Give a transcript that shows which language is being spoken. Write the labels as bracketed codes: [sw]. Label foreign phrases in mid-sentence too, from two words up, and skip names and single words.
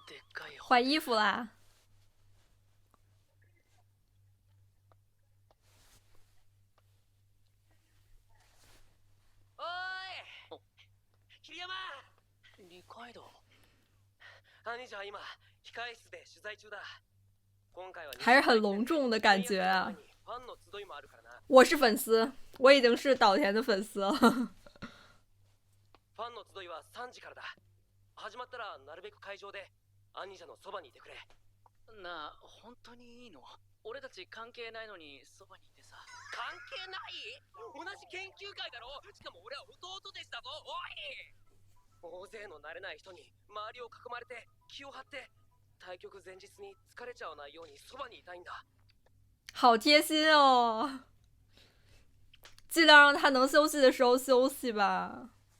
[zh] 换衣服啦。 [ja] おーい桐山二階堂。兄者は今控え室で取材中だ。今回は [zh] 还是很隆重的感觉啊。 [ja] ファンの集いもあるからな。 [zh] 我是粉丝，我已经是岛田的粉丝了。 [ja] ファンの集いは3時からだ。始まったらなるべく会場で兄者のそばにいてくれ。なあ、本当にいいの？俺たち関係ないのにそばにいてさ。関係ない？同じ研究会だろ。しかも俺は弟弟子だぞ。おい！大勢の慣れない人に周りを囲まれて気を張って対局前日に疲れちゃわないようにそばにいたいんだ。 [zh] 好贴心哦，尽量让他能休息的时候休息吧。